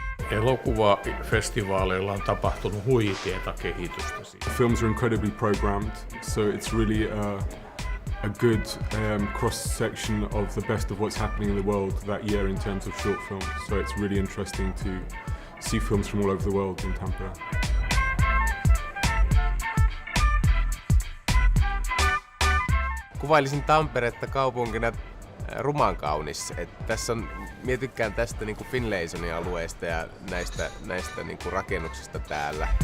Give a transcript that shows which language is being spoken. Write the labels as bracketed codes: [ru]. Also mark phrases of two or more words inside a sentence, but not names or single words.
[fi] Elokuvafestivaaleilla on tapahtunut huikeata kehitystä. [en] Films are incredibly programmed, so it's really a good cross-section of the best of what's happening in the world that year in terms of short films. So it's really interesting to see films from all over the world in Tampere. [fi] Kuvailisin Tamperetta kaupunkina ruman kaunis. Tässä on, minä tykkään tästä niin kuin Finlaysonin alueesta ja näistä niin kuin rakennuksista täällä.